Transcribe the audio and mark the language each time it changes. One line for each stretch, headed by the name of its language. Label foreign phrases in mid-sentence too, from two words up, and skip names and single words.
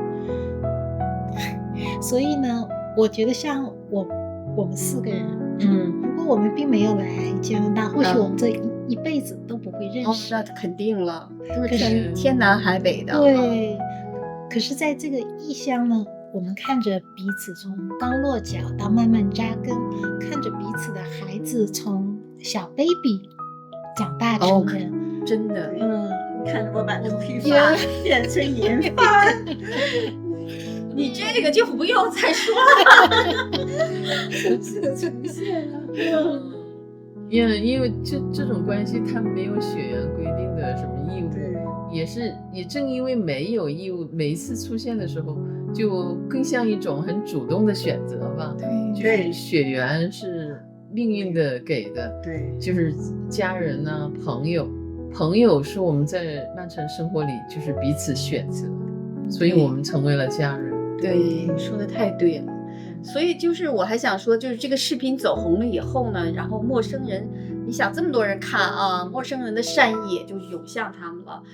Chinese: 所以呢，我覺得像我們4個人，如果我們並沒有來加拿大，或許我們這一輩子都不會認識。那肯定了，都是天南海北的。對，可是在這個異鄉呢，我們看着彼此從剛落腳到慢慢扎根，看着彼此的孩子從小 baby 長大成人，真的，你看着我把頭皮髮變成銀髮。你這個就不用再說了，這個呈現了。因為這種關係，它沒有血緣規定的什麼義務，也正因為沒有義務，每一次出現的時候，就更像一種很主動的選擇吧。對，就是血緣是命運的給的，对，就是家人啊，朋友是我們在漫長生活裡就是彼此選擇，所以我們成為了家人。对，說的太對了。所以就是我還想說，就是這個視頻走紅了以後呢，然後陌生人，你想這麼多人看啊，陌生人的善意也就湧向他們了。